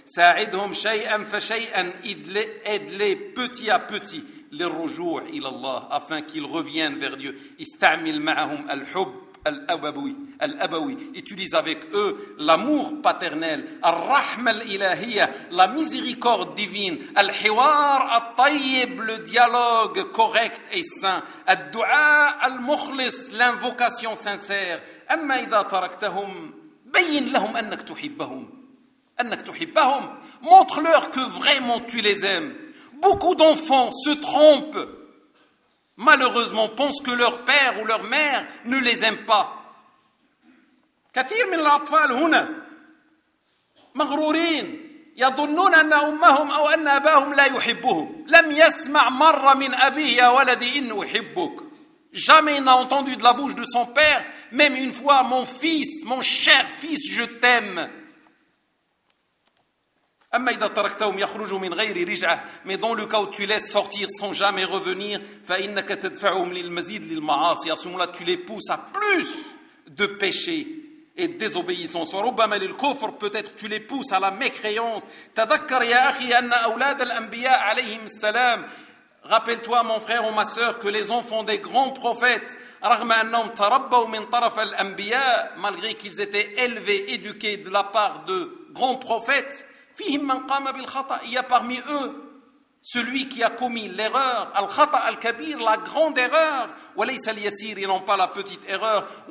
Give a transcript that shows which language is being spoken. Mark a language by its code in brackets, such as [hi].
[ar] ساعدهم شيئا فشيئا, [fr] aide-les petit à petit [ar] للرجوع الى الله, [fr] afin qu'ils reviennent vers Dieu. [ar] استعمل معهم الحب الابوي, الابوي, [fr] utilise avec eux l'amour paternel. [ar] الرحمة الإلهية, [fr] la miséricorde divine. [ar] الحوار الطيب, [fr] le dialogue correct et sain. [ar] الدعاء المخلص, [fr] l'invocation sincère. [ar] أما إذا تركتهم بين لهم أنك تحبهم، أنك تحبهم. [fr] Montre-leur que vraiment tu les aimes. Beaucoup d'enfants se trompent. Malheureusement, pensent que leur père ou leur mère ne les aime pas. [ar] كثير من الأطفال هنا مغرورين يظنون أن أمهم أو أن أباهم لا يحبهم. لم يسمع مرة من أبيه يا ولدي إنه يحبك. [fr] Jamais il n'a entendu de la bouche de son père, même une fois, mon fils, mon cher fils, je t'aime. [ar] أما إذا تركتهم يخرجوا من غير رجعة. [fr] Mais dans le cas où tu laisses sortir sans jamais revenir, [ar] فإنك تدفعهم للمزيد للمعاصي. [fr] À ce moment-là, tu les pousses à plus de péchés et de désobéissance. [ar] وربما للكفر, [fr] peut-être tu les pousses à la mécréance. [ar] تذكر يا أخي أن أولاد الأنبياء عليهم السلام. [fr] Rappelle-toi, mon frère ou ma sœur, que les enfants des grands prophètes, malgré qu'ils étaient élevés, éduqués de la part de grands prophètes, il y a parmi eux celui qui a commis l'erreur, [ar] al-khata al-kabir, [fr] la grande erreur, ils n'ont pas la petite erreur.